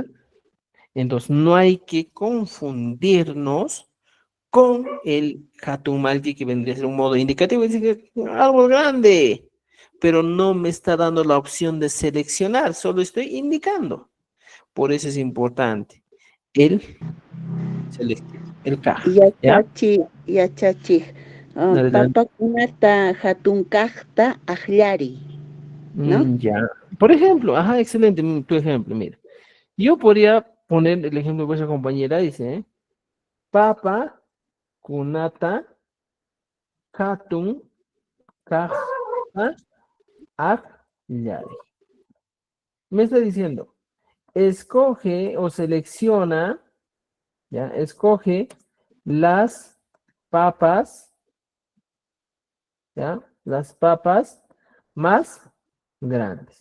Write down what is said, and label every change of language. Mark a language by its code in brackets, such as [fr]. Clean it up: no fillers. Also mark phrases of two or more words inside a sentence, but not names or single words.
[es] Entonces, no hay que confundirnos con el Hatumalki, que vendría a ser un modo indicativo, dice que árbol grande, pero no me está dando la opción de seleccionar, solo estoy indicando. Por eso es importante el selectivo, el K. ¿Ya? [qu] Yachachi. [es] Adelante. [qu] Papakunata hatun kaqta akllari, [es] ¿no? Ya. Por ejemplo, ajá, excelente tu ejemplo, mira. Yo podría poner el ejemplo de vuestra compañera, dice, [qu] Papa kunata hatun kaqta akllari. [es] Me está diciendo, escoge o selecciona, ¿ya? Escoge las papas, ¿ya? Las papas más grandes.